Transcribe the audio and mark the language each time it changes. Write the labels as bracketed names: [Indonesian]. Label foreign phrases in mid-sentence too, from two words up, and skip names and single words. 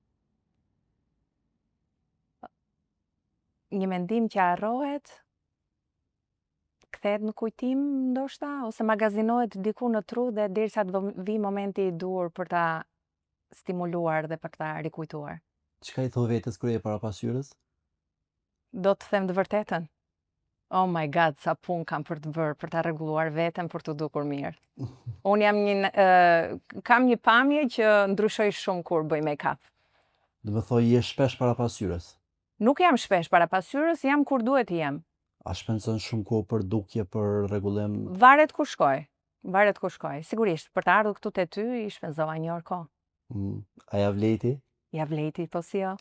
[Albanian] Një mendim që harrohet, kthehet në kujtim ndoshta, ose magazinohet diku në tru dhe derisa të vi momenti i dur për ta stimuluar dhe për ta rikujtuar. Çka i thon vetes kur je para pasqyrës? Do të them të vërtetën. [English] Oh my god, [Albanian] sa punë kam për të bërë, për ta rregulluar veten për të dukur mirë. Unë kam një pamje që ndryshoj shumë kur bëj make-up. Do të thoj je shpesh para pasqyrës. Nuk jam shpesh para pasqyrës, jam kur duhet të jem. A shpenzon shumë kohë për dukje, për rregullim? Varet ku shkoj. Varet ku shkoj. Sigurisht, për të ardhur këtu te ty i shpenzova një orë kohë. A ja vleti? Ja vleti, po si jo.